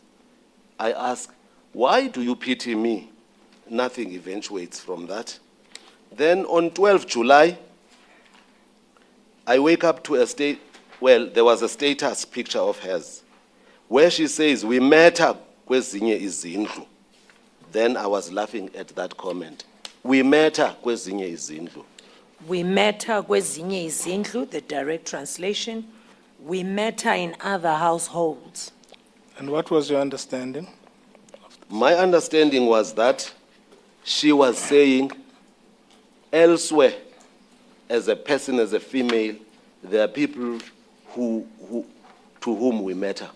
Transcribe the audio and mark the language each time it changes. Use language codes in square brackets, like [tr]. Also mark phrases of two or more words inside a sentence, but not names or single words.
[en] I ask, why do you pity me? Nothing eventuates from that. Then on 12 July, I wake up to a state, well, there was a status picture of hers, where she says, we met her [zu] kwezinye izindlu. [en] Then I was laughing at that comment. We met her [zu] kwezinye izindlu. [en] We met her [zu] kwezinye izindlu, [en] the direct translation. We met her in other households. And what was your understanding? My understanding was that she was saying, elsewhere, as a person, as a female, there are people to whom we met her.